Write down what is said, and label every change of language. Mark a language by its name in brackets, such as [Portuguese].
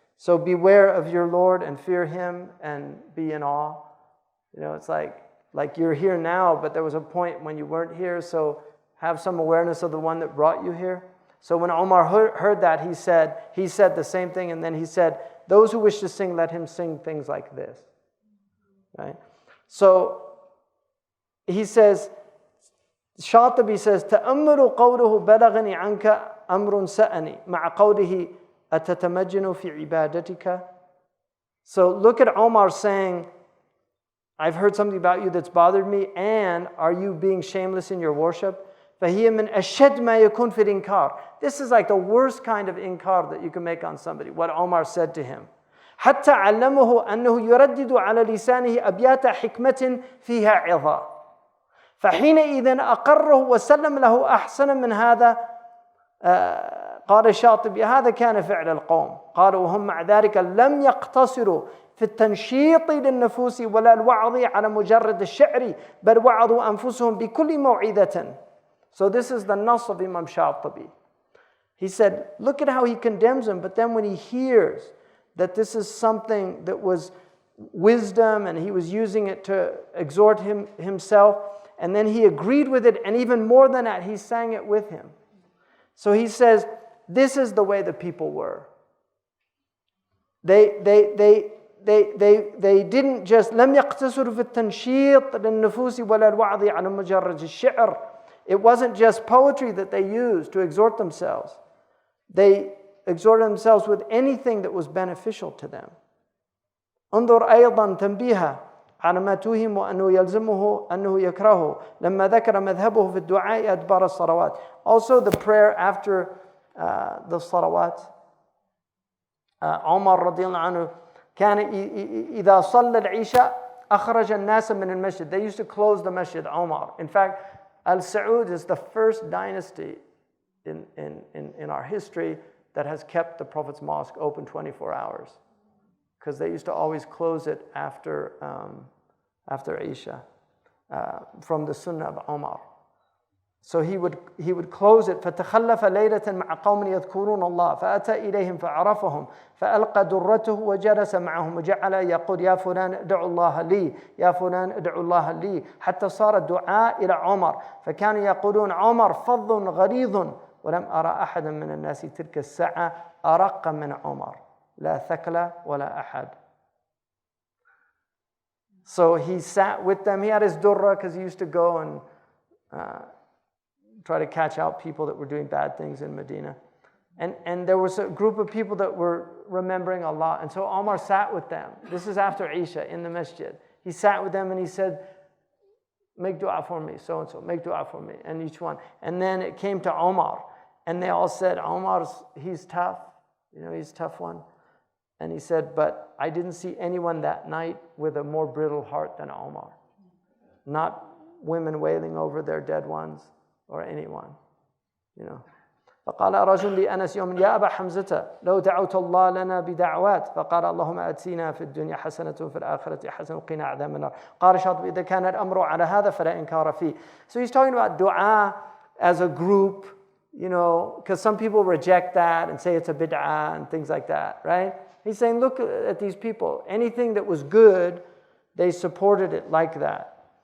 [English] So beware of your Lord and fear him and be in awe. You know, it's like you're here now, but there was a point when you weren't here. So have some awareness of the one that brought you here. So when Omar heard that, he said the same thing. And then he said, those who wish to sing, let him sing things like this. Right? So he says, Shatibi says, [Arabic] تأمل قوله بلغني عنك أمر سأني مع قوله أتتمجن في عبادتك. [English] So look at Omar saying, I've heard something about you that's bothered me, and are you being shameless in your worship? [Arabic] فهي من أشد ما يكون في الإنكار. [English] This is like the worst kind of inkar that you can make on somebody, what Omar said to him. [Arabic] حتى علمه أنه يردد على لسانه أبيات حكمة فيها عظة. فحينئذ أقره وسلم له أحسن من هذا. قال الشاطبي هذا كان فعل القوم. قالوا وهم مع ذلك لم يقتصروا في التنشيط للنفوس ولا الوعظ على مجرد الشعر بل وعظوا أنفسهم بكل موعظة. [English] So this is the nas of Imam Shatibi. He said, look at how he condemns him, but then when he hears that this is something that was wisdom and he was using it to exhort himself, and then he agreed with it, and even more than that, he sang it with him. So he says, this is the way the people were. They didn't just [Arabic] لم يقتصروا في التنشيط للنفوس ولا الوعظ على مجرد الشعر. [English] It wasn't just poetry that they used to exhort themselves. They exhorted themselves with anything that was beneficial to them. [Arabic] انظر أيضا تنبيها على ما توهم وأنه يلزمه أنه يكرهه لما ذكر مذهبه في الدعاء أدبار الصلوات. [English] Also the prayer after the salawat. [Arabic] عمر رضي الله عنه كان إذا صلى العشاء أخرج الناس من المسجد. [English] They used to close the masjid, Omar. In fact, Al-Saud is the first dynasty in our history that has kept the Prophet's mosque open 24 hours. Because they used to always close it after Isha, from the Sunnah of Omar. So he would close it. [Arabic] فَتَخَلَّفَ لَيْلَةً مَعَ قَوْمٍ يَذْكُرُونَ اللَّهَ فَأَتَى إِلَيْهِمْ فَعَرَفَهُم فَأَلْقَى دُرَّتُهُ وَجَلَسَ مَعَهُمْ وَجَعَلَ يَقُولُ يَا فُلَانُ ادْعُ اللَّهَ لِي يَا فُلَانُ ادْعُ اللَّهَ لِي حتى صار الدعاء إلى عمر فكانوا يقولون عمر فظ غليظ ولم أرى أحدا من الناس تلك الساعة أرق من عمر لا ثكل ولا أحد. [English] So he sat with them. He had his durra because he used to go and try to catch out people that were doing bad things in Medina. And there was a group of people that were remembering Allah. And so Omar sat with them. This is after Isha in the masjid. He sat with them and he said, make dua for me, so-and-so, make dua for me, and each one. And then it came to Omar. And they all said, he's tough. You know, he's a tough one. And he said, but I didn't see anyone that night with a more brittle heart than Omar. Not women wailing over their dead ones or anyone, you know. [Arabic] فقال رجل لأنس يوم يا أبا حمزة لو دعوت الله لنا بدعوات فقال اللهم آتنا في الدنيا حسنة وفي الآخرة حسنة وقنا عذاب النار. قال شاطبي إذا كان الأمر على هذا فلا إنكار فيه. [English] So he's talking about dua as a group, you know, because some people reject that and say it's a bid'ah and things like that, right? He's saying, look at these people. Anything that was good, they supported it like that.